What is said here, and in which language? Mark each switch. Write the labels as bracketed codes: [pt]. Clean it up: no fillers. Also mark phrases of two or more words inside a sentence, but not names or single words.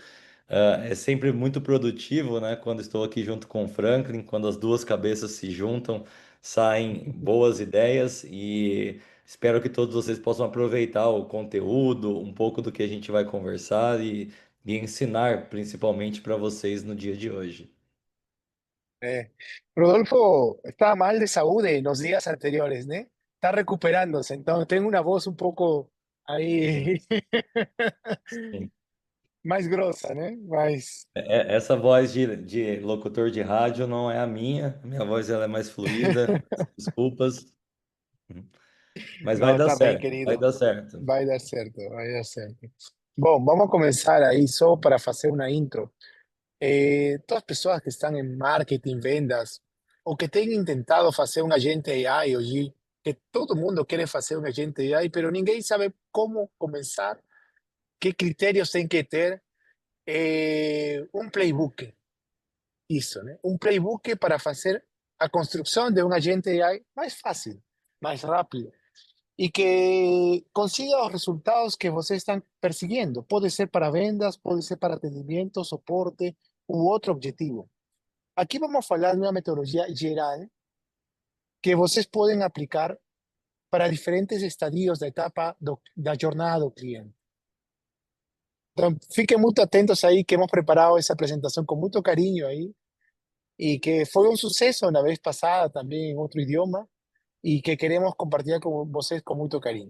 [pt] É sempre muito produtivo, né? Quando estou aqui junto com o Franklin, quando as duas cabeças se juntam, saem boas ideias e espero que todos vocês possam aproveitar o conteúdo, um pouco do que a gente vai conversar e ensinar principalmente para vocês no dia de hoje. [es] Rodolfo estaba mal de salud en los días anteriores, ¿no? Está recuperándose, entonces tengo una voz un poco ahí [pt] Sim. [es] más grosa, ¿no? Más... [pt] Essa voz de locutor de rádio não é a minha voz ela é mais fluida, desculpas, mas vai [es] No, [pt] dar [es] está bien, [pt] certo, vai [es] querido. [pt] dar certo. [es] Va a dar cierto, va a dar cierto. Bom, vamos a comenzar ahí solo para hacer una intro. Todas las personas que están en marketing, vendas, o que tengan intentado hacer un agente AI hoy, que todo el mundo quiere hacer un agente AI, pero ninguém sabe cómo comenzar, qué criterios tienen que tener, un playbook, eso, ¿no? Un playbook para hacer a construcción de un agente AI más fácil, más rápido y que consiga los resultados que ustedes están persiguiendo. Puede ser para vendas, puede ser para atendimiento, soporte u otro objetivo. [pt] Aqui vamos falar de uma metodologia geral que vocês podem aplicar para diferentes estadios da etapa da jornada do cliente. Então, fiquem muito atentos aí que [es] hemos preparado [pt] essa apresentação com muito carinho aí e que foi um sucesso na vez passada também em outro idioma e que queremos compartilhar com vocês com muito carinho.